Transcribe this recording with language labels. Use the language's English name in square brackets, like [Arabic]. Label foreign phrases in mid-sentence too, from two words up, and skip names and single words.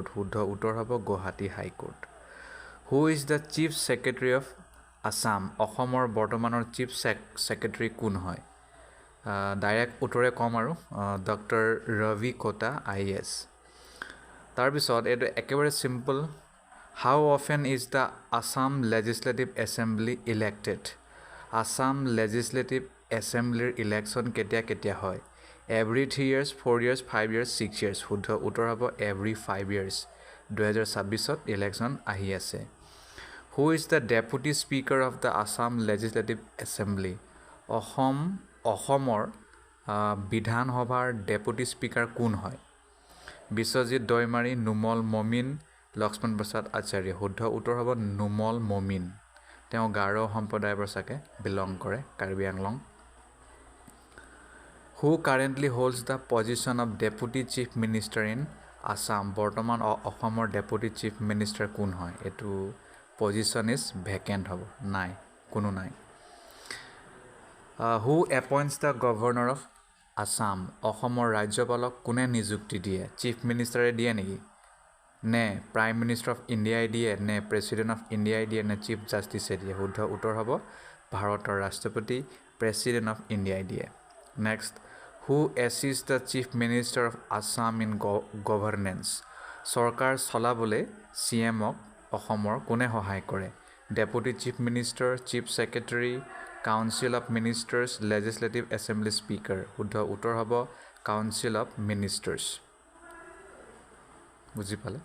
[Assamese] শুদ্ধ উত্তৰ হ'ব [English] গুৱাহাটী হাইকোৰ্ট। who is the Chief Secretary of Assam? [Assamese] অসমৰ বৰ্তমানৰ [English] Chief Secretary [Assamese] কোন হয়? ডাইৰেক্ট উত্তৰে ক'ম আৰু ডক্টৰ ৰবি কটা IAS। তাৰপিছত এইটো একেবাৰে চিম্পল, [English] how often is the Assam Legislative Assembly elected? [Assamese] আছাম লেজিছলেটিভ এছেম্বলিৰ ইলেকশ্যন কেতিয়া হয়? [English] এভৰি 3 years, 4 years, 5 years, 6 years? [Assamese] শুদ্ধ উত্তৰ হ'ব [English] every 5 years. [Assamese] 2026ত ইলেকশ্যন আহি আছে। [English] Who is the Deputy Speaker of the Assam Legislative Assembly? [Assamese] অসমৰ বিধানসভাৰ [English] Deputy Speaker [Assamese] কোন হয়? বিশ্বজিৎ দৈমাৰী, নুমল মমিন, লক্ষ্মণ প্ৰসাদ আচাৰ্য। শুদ্ধ উত্তৰ হ'ব নুমল মমিন। তেওঁ গাৰো সম্প্ৰদায়ৰ পৰা চাগে বিলং কৰে, কাৰ্বি আংলং। [English] Who currently holds the position of Deputy Chief Minister in Assam? [Assamese] বৰ্তমান অসমৰ [English] Deputy Chief Minister [Assamese] কোন হয়? এইটো [English] position is vacant [Assamese] হ'ব, নাই, কোনো নাই। [English] Who appoints the Governor of Assam? [Assamese] অসমৰ ৰাজ্যপালক কোনে নিযুক্তি দিয়ে? [English] Chief Minister [Assamese] দিয়ে নেকি? নে [English] Prime Minister of India [Assamese] দিয়ে, নে [English] President of India [Assamese] দিয়ে, নে [English] Chief Justice [Assamese] দিয়ে? শুদ্ধ উত্তৰ হ'ব ভাৰতৰ ৰাষ্ট্ৰপতি [English] President of India [Assamese] দিয়ে। নেক্সট, [English] who assists the chief minister of Assam in governance? [Assamese] চৰকাৰ চলাবলৈ CMক অসমৰ কোনে সহায় কৰে? [English] Deputy Chief Minister, Chief Secretary, Council of Ministers, Legislative Assembly Speaker. [Assamese] শুদ্ধ উত্তৰ হ'ব [English] Council of Ministers. [Assamese] বুজি পালে?